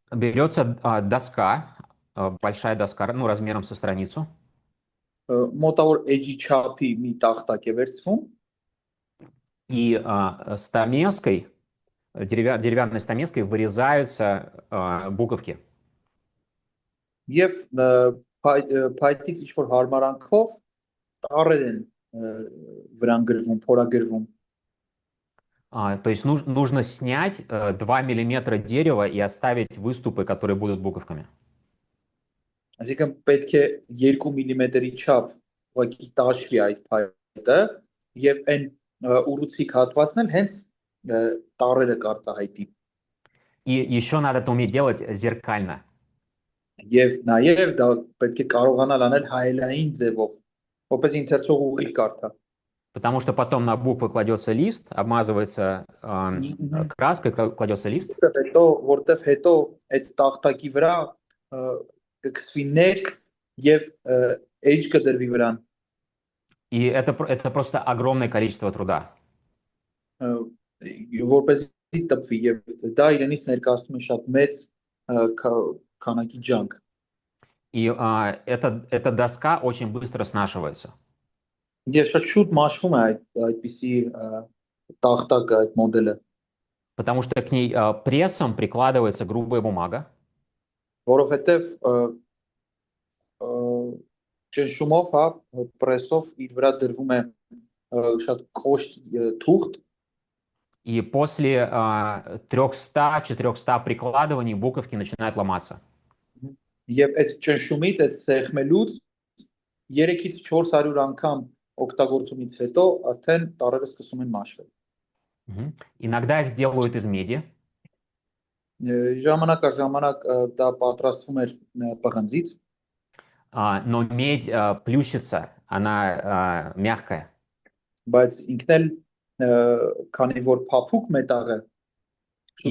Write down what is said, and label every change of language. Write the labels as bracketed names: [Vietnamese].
[Russian] Берется доска, большая доска, ну, размером со страницу. [Armenian] Մոտավոր էջի չափի մի տախտակ է վերցվում [Russian] И стамеской, деревянной стамеской вырезаются буковки. [Armenian] եւ փայտից ինչ որ հարմարանքով տարեր են վրան գրվում, փորագրվում։ [Russian] То есть нужно снять 2 миллиметра дерева и оставить выступы, которые будут буковками. [Armenian] Այսինքն պետք է 2 մմ-ի չափ ուղղակի տաշվի այդ փայտը եւ այն ուռուցիկ հատվածն էլ հենց տարերը կարտահայտի։ [Russian] И еще надо это уметь делать зеркально. [Armenian] Եվ նաեւ դա պետք է կարողանալ անել հայելային ձևով, որպես ընթերցող ուղիղ կարդա։ [Russian] Потому что потом на буквы кладется лист, обмазывается краской, кладется лист. [Armenian] Որտեվ հետո այդ տախտակի վրա կգցվի ներք եւ էջ կդրվի վրան։ [Russian] И это просто огромное количество труда. [Armenian] Որպեսզի տպվի եւ դա իրենից ներկայացնում է շատ մեծ քանակի ջանք։ [Russian] И эта доска очень быстро снашивается. [Armenian] Եվ շատ շուտ մաշվում է այդպիսի տախտակը, այդ մոդելը, [Russian] Потому что к ней прессом прикладывается грубая бумага. [Armenian] որովհետև ճնշումով, հա, պրեսով իր վրա դրվում է շատ կոշտ թուղթ, [Russian] И после 300-400 прикладываний буковки начинают ломаться. [Armenian] եւ այդ ճնշումից, այդ սեղմելուց 3-ից 400 անգամ օգտագործումից հետո արդեն տարրերը սկսում են մաշվել։ [Russian] Иногда их делают из меди. [Armenian] Ժամանակ առ ժամանակ դա պատրաստվում էր պղնձից, [Russian] Но медь плющится, она мягкая. [Armenian] բայց ինքն էլ քանի որ փափուկ մետաղ է, շուտ